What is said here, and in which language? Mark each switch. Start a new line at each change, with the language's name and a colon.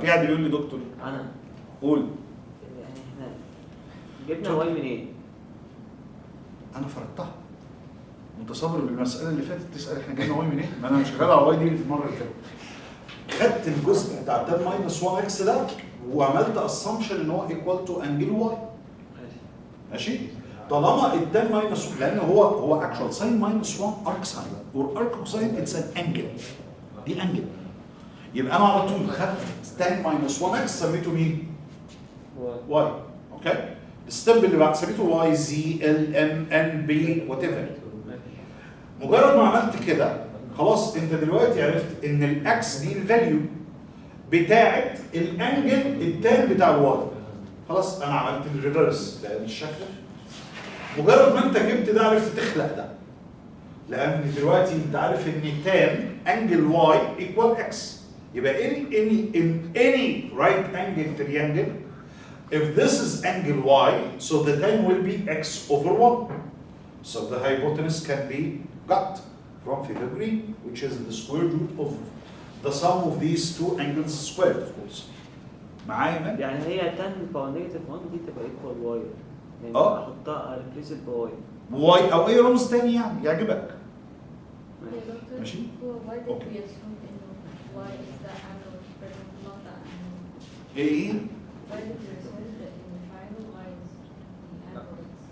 Arabic: في حد بيقول لي دكتور انا قول. يعني احنا جبنا واي منين؟ انا فرضتها. متصور بالمساله اللي فاتت تسال احنا جبنا واي منين؟ ما انا مش شغال على واي دي المره اللي فاتت. خدت الجزء بتاع ده ماينس 1 اكس ده وعملت
English: assumption
Arabic: ان هو
English: equal to angle y.
Arabic: ماشي؟ طالما التان ماينس، لان هو
English: actual sin minus 1 arc sine or arc cosine it's an angle.
Arabic: دي angle. يبقى انا على طول خدت tan minus 1 x سميته مين؟ y. اوكي؟ الستيب اللي بعد سميته y z l m n b whatever. مجرد ما عملت كده خلاص انت دلوقتي عرفت ان الاكس دي الفاليو بتاعت الانجل التان بتاع الواي. خلاص انا عملت الريفرس لان الشكل مجرد ما انت جبت ده عرفت تخلق ده، لان دلوقتي انت عارف ان تان انجل واي ايكوال اكس.
English: يبقى in any right angle triangle if this is angle y so the tan will be x over 1. So the hypotenuse can be got from figure green, which is the square root of the sum of these two angles squared, of course.
Arabic: معايا من؟ يعني هي tan باور نيجاتيف 1 دي تبقى ايكوال واي. يعني احطها ريبليس بواي. واي او اي رمز تاني يعني يعجبك. ماشي؟
English: Why did we assume إنه y is the angle but not the angle?
Arabic: ايه؟
English: Why did we assume that in the triangle y is the angle?